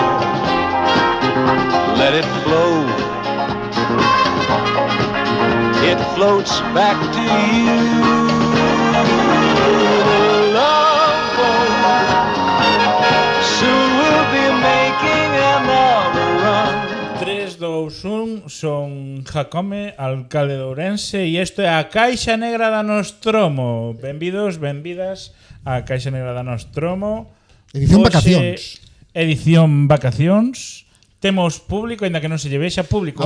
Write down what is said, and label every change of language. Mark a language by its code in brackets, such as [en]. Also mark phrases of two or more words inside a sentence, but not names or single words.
[en] Let it flow. It floats back to you. Soon we'll be making another run. 3, 2, 1, [gl] son Jacome, alcalde de Ourense, e isto é a Caixa Negra da Nostromo. Benvidos, benvidas a Caixa Negra da Nostromo. Edición Hoxe, vacacións. Edición vacacións. Temos público, ainda que non se lle vexa público.